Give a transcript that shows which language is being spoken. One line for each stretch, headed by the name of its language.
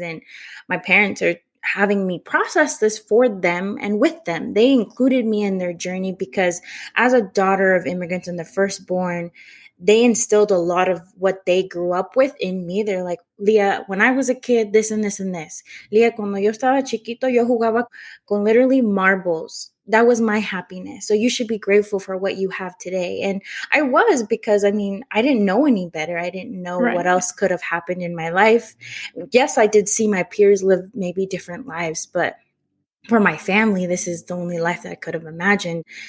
English: And my parents are having me process this for them and with them. They included me in their journey because as a daughter of immigrants and the firstborn, they instilled a lot of what they grew up with in me. They're like, Lea, when I was a kid, this and this and this.
Spanish: Lea, cuando yo estaba chiquito, yo jugaba con
English: literally marbles. That was my happiness. So you should be grateful for what you have today. And I was, because I mean, I didn't know any better. I didn't know what else could have happened in my life. Yes, I did see my peers live maybe different lives, but for my family, this is the only life that I could have imagined.